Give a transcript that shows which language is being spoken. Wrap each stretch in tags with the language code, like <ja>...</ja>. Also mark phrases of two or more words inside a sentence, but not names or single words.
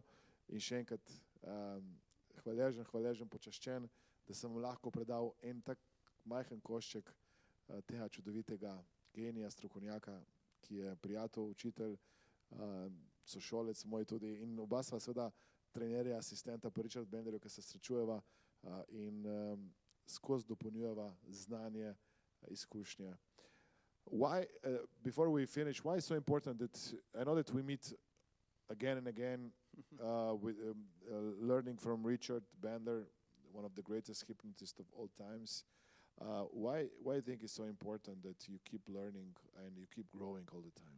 <sl>In še enkrat hvaležen, počaščen, da sem vam lahko predal en tak majhen košček tega čudovitega genija, strokovnjaka, ki je prijatelj, učitelj, sošolec moj tudi. In oba sva seveda trenerja, asistenta po Richard Benderju, ki se srečujeva in skozi dopolnjujeva znanje, izkušnje.</sl> <en>Why, before we finish, why is so important that I know that we meet again and again with learning from Richard Bandler, one of the greatest hypnotists of all times. Why do you think it's so important that you keep learning and you keep growing all the time?</en>